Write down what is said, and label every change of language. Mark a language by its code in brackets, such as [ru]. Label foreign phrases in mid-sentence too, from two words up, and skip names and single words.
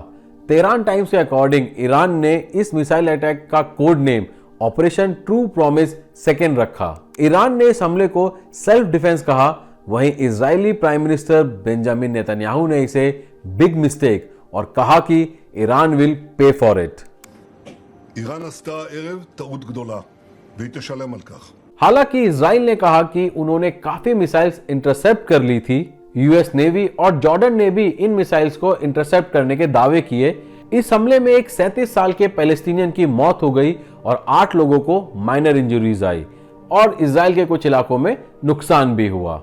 [hi] तेहरान टाइम्स के अकॉर्डिंग ईरान ने इस [en] missile attack [hi] का [en] code name [hi] ऑपरेशन ट्रू प्रॉमिस सेकेंड रखा। ईरान ने इस हमले को [en] self defense [hi] कहा, वहीं इजरायली [en] prime minister [hi] बेंजामिन नेतन्याहू ने इसे [en] big mistake [hi] और कहा कि [en] Iran will pay for it. [he] איראן עשתה הערב טעות גדולה, והיא תשלם על כך. [hi] हालांकि इजराइल ने कहा कि उन्होंने काफी [en] missiles intercept [hi] कर ली थी। यूएस नेवी और जॉर्डन ने भी इन मिसाइल्स को इंटरसेप्ट करने के दावे किए। इस हमले में एक 37 साल के पैलेस्टीनियन की मौत हो गई और 8 लोगों को [en] minor injuries [hi] आई और इजराइल के कुछ इलाकों में नुकसान भी हुआ।